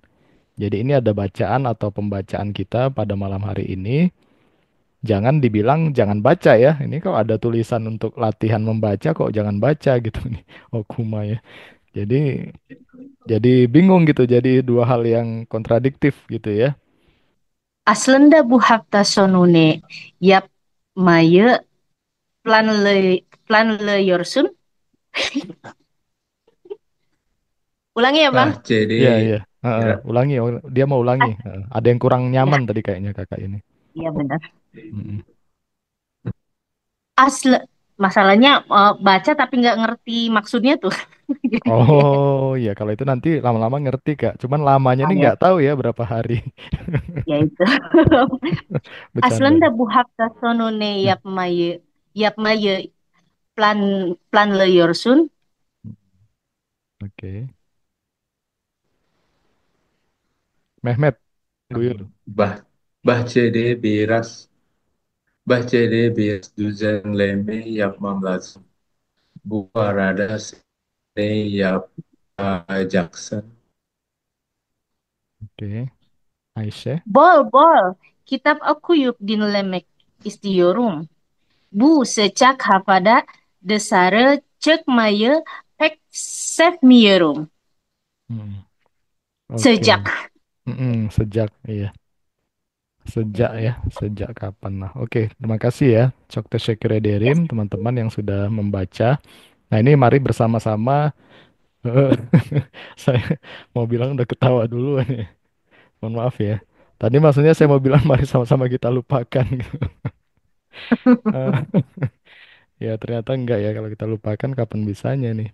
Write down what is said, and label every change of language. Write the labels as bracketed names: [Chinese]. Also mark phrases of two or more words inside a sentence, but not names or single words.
[Indonesian] Jadi ini ada bacaan atau pembacaan kita pada malam hari ini. Jangan dibilang jangan baca ya. Ini kok ada tulisan untuk latihan membaca kok jangan baca gitu nih. Okuma ya. Jadi bingung gitu. Jadi dua hal yang kontradiktif gitu ya. [Turkish] Aslında bu hafta sonu ne yapmayı planlıyorsun? [Indonesian] Ulangi ya, Bang. BACD Iya, iya. Heeh, Ira- ulangi. Dia mau ulangi. Heeh. Ada yang kurang Ya, nyaman tadi kayaknya kakak ini. iya benar. Mm-mm. Asli, masalahnya baca tapi nggak ngerti maksudnya tuh. Jadi kayak, Oh iya, kalau itu nanti lama-lama ngerti kak. Cuman lamanya ah, nih ya, nggak tahu ya berapa hari. ya itu. Bercanda. [Turkish] Aslında bu hafta sonu ne yapmayı planlıyorsun? [Indonesian] Oke. Mehmet, Buyur. [Turkish] Bah Bahçede biraz düzenleme yapmam lazım. Bu arada ne yapacaksın? [Indonesian] Oke. Aisyah. [Turkish] Bol, kitap okuyup dinlemek istiyorum. Bu sıcak havada dışarı çıkmayı pek sevmiyorum. [Indonesian] Hmm, Oke. Sejak. Sejak, iya. Sejak ya. Sejak kapan? Nah, oke. Terima kasih ya. [Turkish] Çok teşekkür ederim [Indonesian] teman-teman yang sudah membaca. Nah, ini mari bersama-sama. Saya mau bilang udah ketawa duluan ya. Mohon maaf ya. Tadi maksudnya saya mau bilang mari sama-sama kita lupakan. Eh, Ya ternyata enggak ya kalau kita lupakan kapan bisanya nih.